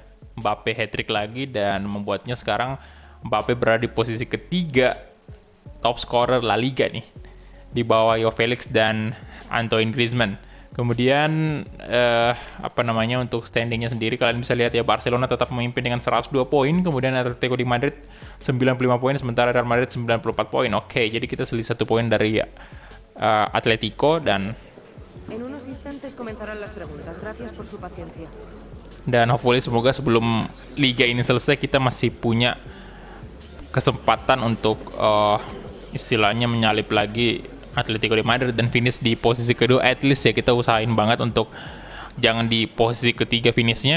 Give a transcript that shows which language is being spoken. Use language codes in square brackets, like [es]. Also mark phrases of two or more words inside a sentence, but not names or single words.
[id] Mbappe hat-trick lagi dan membuatnya sekarang Mbappe berada di posisi ketiga [en] top scorer [id] La Liga nih, di bawah Joao Felix dan Antoine Griezmann. Kemudian untuk standingnya sendiri kalian bisa lihat ya, Barcelona tetap memimpin dengan 102 poin, kemudian Atletico di Madrid 95 poin, sementara Real Madrid 94 poin. Oke, jadi kita selisih 1 poin dari Atletico dan [es] En unos instantes comenzarán las preguntas. Gracias por su paciencia. [id] dan hopefully semoga sebelum liga ini selesai kita masih punya kesempatan untuk istilahnya menyalip lagi Atletico di Madrid dan finish di posisi kedua. [en] At least [id] ya kita usahain banget untuk jangan di posisi ketiga finishnya.